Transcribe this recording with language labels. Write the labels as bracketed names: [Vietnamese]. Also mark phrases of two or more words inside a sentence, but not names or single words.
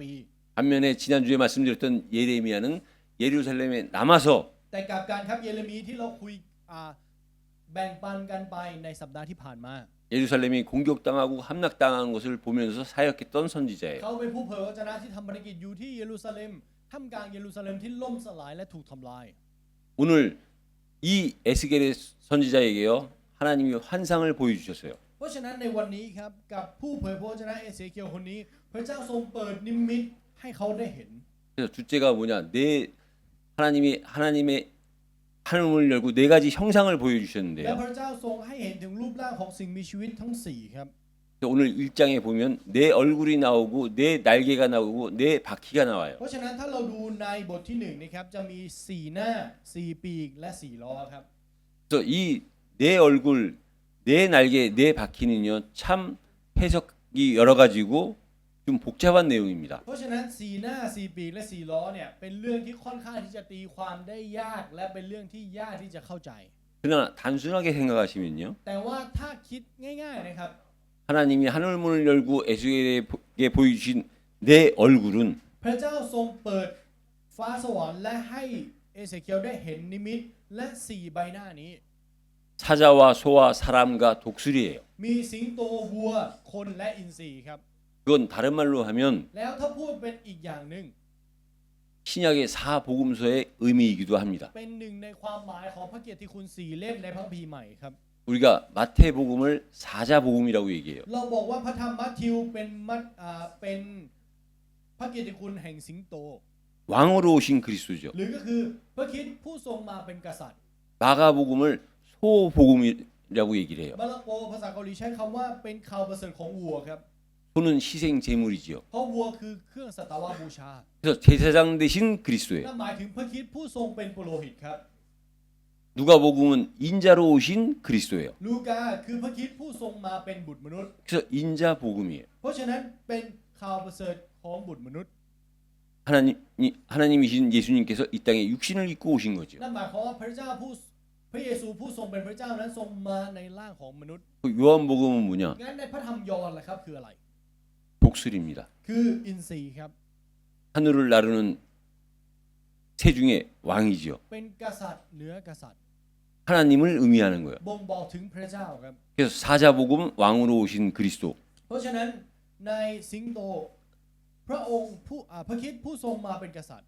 [Korean] 반면에 지난주에 말씀드렸던 예레미야는 예루살렘에 남아서 [Thai] แต่กลับการครับเยเรมีที่เราคุยแบ่งปันกันไปในสัปดาห์ที่ผ่านมา [Korean] 예루살렘이 공격당하고 함락당하는 것을 보면서 사역했던 선지자예요. [Thai] เขาเป็นผู้เผยพระวจนะที่ทำภารกิจอยู่ที่เยรูซาเล็มท่ามกลางเยรูซาเล็มที่ล่มสลายและถูกทำลาย [Korean] 오늘 이 에스겔의 선지자에게요 하나님이 환상을 보여주셨어요. [Thai] เพราะฉะนั้นในวันนี้ครับกับผู้เผยพระวจนะเอเสเคียลคนนี้พระเจ้าทรงเปิดนิมิตให้เขาได้เห็น [Korean] 그래서 둘째가 뭐냐 네 하나님의 하늘을 열고 네 가지 형상을 [Thai] และ [Korean] 보여주셨는데요. [Thai] พระเจ้าทรงให้เห็นถึงรูปร่างของสิ่งมีชีวิตทั้ง4ครับ [Korean] 오늘 1장에 보면 내 얼굴이 나오고 내 날개가 나오고 내 바퀴가 나와요. [Thai] เพราะฉะนั้นถ้าเราดูในบทที่1นะครับจะมี4หน้า4ปีกและ4ล้อครับ [Korean] 그래서 이 내 얼굴, 내 날개, 내 바퀴는요 참 해석이 여러 가지고 좀 복잡한 내용입니다. [Thai] เพราะฉะนั้น4หน้า4ปีกและ4ล้อเนี่ยเป็นเรื่องที่ค่อนข้างที่จะตีความได้ยากและเป็นเรื่องที่ยากที่จะเข้าใจ [Korean] 그러나 단순하게 생각하시면요. [Thai] แต่ว่าถ้าคิดง่ายๆนะครับ [Korean] 하나님이 하늘문을 열고 에스겔에게 보여주신 내 얼굴은 [Thai] พระเจ้าทรงเปิดฟ้าสวรรค์และให้เอเสเคียวได้เห็นนิมิตและ4ใบหน้านี้ [Korean] 사자와 소와 사람과 독수리예요. [Thai] มีสิงโตวัวคนและอินทรีครับ [Korean] 그건 다른 말로 하면 [Thai] แล้วถ้าพูดเป็นอีกอย่างหนึ่ง [Korean] 신약의 사복음서의 의미이기도 합니다. [Thai] เป็นหนึ่งในความหมายของพระเกียรติคุณ4เล่มในพระคัมภีร์ใหม่ครับ [Korean] 우리가 마태복음을 사자복음이라고 얘기해요. [Thai] เราบอกว่าพระธรรมมัทธิวเป็นพระเกียรติคุณแห่งสิงโต [Korean] 왕으로 오신 그리스도죠. [Thai] หรือก็คือพระคริสต์ผู้ทรงมาเป็นกษัตริย์ [Korean] 마가복음을 소복음이라고 얘기를 해요. [Thai] มาระโกภาษาเกาหลีใช้คำว่าเป็นข่าวประเสริฐของวัวครับ [Korean] 소는 희생 제물이지요. [Thai] เพราะวัวคือเครื่องสัตวบูชา [Korean] 그래서 제사장 대신 그리스도예요. [Thai] นั่นหมายถึงพระคริสต์ผู้ทรงเป็นปุโรหิตครับ [Korean] 누가복음은 인자로 오신 그리스도예요. [Thai] ลูกาคือพระคริสต์ผู้ทรงมาเป็นบุตรมนุษย์ [Korean] 그래서 인자 복음이에요. [Thai] เพราะฉะนั้นเป็นข่าวประเสริฐของบุตรมนุษย์ [Korean] 하나님이신 예수님께서 이 땅에 육신을 입고 오신 거죠. [Thai] นั่นหมายความว่าพระเยซูผู้ทรงเป็นพระเจ้านั้นทรงมาในร่างของมนุษย์ [Korean] 그 요한복음은 뭐냐? [Thai] งั้นในพระธรรมยอห์นล่ะครับคืออะไร [Korean] 독수리입니다. [Thai] คืออินทรีย์ครับ [Korean] 하늘을 나르는 새 중에 왕이지요. [Thai] เป็นกษัตริย์เหนือกษัตริย์ [Korean] 하나님을 의미하는 거예요. [Thai] บ่งบอกถึงพระเจ้าครับ [Korean] 그래서 사자복음 왕으로 오신 그리스도. [Thai] เพราะฉะนั้นในสิงโตพระองค์พระคริสต์ผู้ทรงมาเป็นกษัตริย์